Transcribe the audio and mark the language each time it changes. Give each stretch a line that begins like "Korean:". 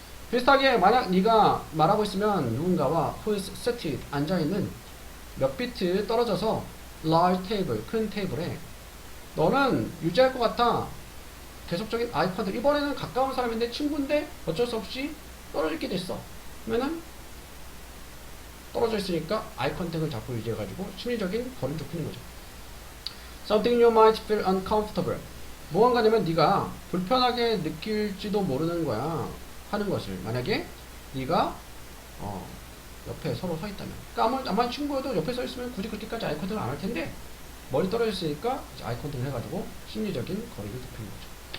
Korean: 비슷하게 만약 네가 말하고 있으면 누군가와
English: who is seated
Korean: 앉아있는 몇 비트 떨어져서
English: large table
Korean: 큰 테이블에 너는 유지할 것 같아. 계속적인 아이 컨택. 이번에는 가까운 사람인데 친구인데 어쩔 수 없이 떨어지게 됐어. 그러면은 떨어져 있으니까 아이 컨택을 자꾸 유지해가지고 심리적인 거리를 좁히는 거죠.
English: Something you might feel uncomfortable.
Korean: 무언가냐면 네가 불편하게 느낄지도 모르는 거야. 하는 것을. 만약에 네가 옆에 서로 서 있다면. 그러니까 아마 친구여도 옆에 서 있으면 굳이 그렇게까지 아이 컨택을 안 할 텐데 멀리 떨어져 있으니까 아이 컨택을 해가지고 심리적인 거리를 좁히는 거죠.